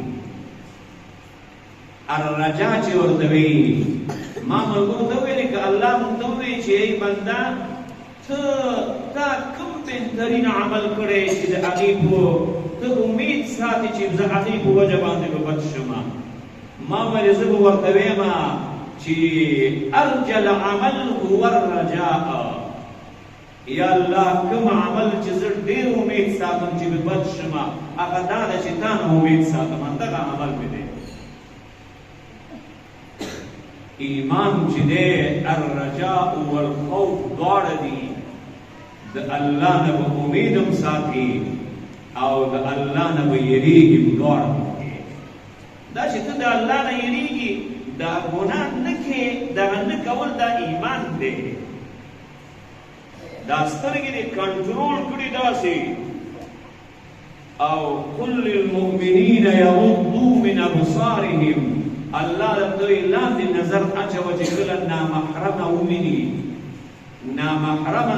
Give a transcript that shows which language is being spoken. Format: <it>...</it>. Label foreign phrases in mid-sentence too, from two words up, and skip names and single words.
<ps>الرجا چې ورته وایي ما ملګرو ته ویلې که الله موږ ته ووایي چې ای بنده تا کوم بهترین عمل کړی چې د هغې په ته امید ساتي چې زه هغې په وجه باندې به بچ شم ما ویلې زه به ورته ویم چې</ps> <ar>ارجل عمل هو الرجاء</ar> <ps>یا الله کوم عمل چې زه ډېر امید ساتم چې به بچ شم هغه دا ده چې تا نه امید ساتم همدغه عمل مې دی ایمان چې دی</ps> <ar>الرجاء والخوف</ar> <ps>دواړه دي د الله نه به امید هم ساتي او د الله نه به یېرېږي هم دواړه دا چې ته د الله نه یېرېږي دا ګناه نه کې دغه نه کول دا ایمان دی دا سترګې دې کنټرول کړي داسې او</ps> <ar>قل للمؤمنین یغضوا من ابصارهم</ar> <ps>الله دوی لاندې نظر اچوه چې کله نامحرمه وویني نامحرمه</ps>